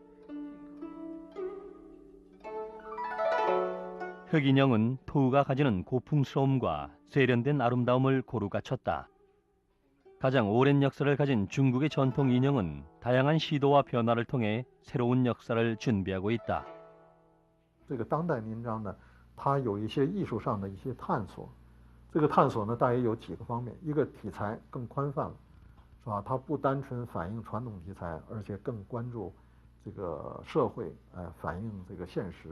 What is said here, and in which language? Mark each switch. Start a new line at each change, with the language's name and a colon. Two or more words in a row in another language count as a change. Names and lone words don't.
Korean: 흑인형은 토우가 가지는 고풍스러움과 세련된 아름다움을 고루 갖췄다. 가장 오랜 역사를 가진 중국의 전통 인형은 다양한 시도와 변화를 통해 새로운 역사를 준비하고 있다.
Chinese: 这个当代名章呢，它有一些艺术上的一些探索。这个探索呢，大约有几个方面：一个题材更宽泛了，是吧？它不单纯反映传统题材，而且更关注这个社会，反映这个现实。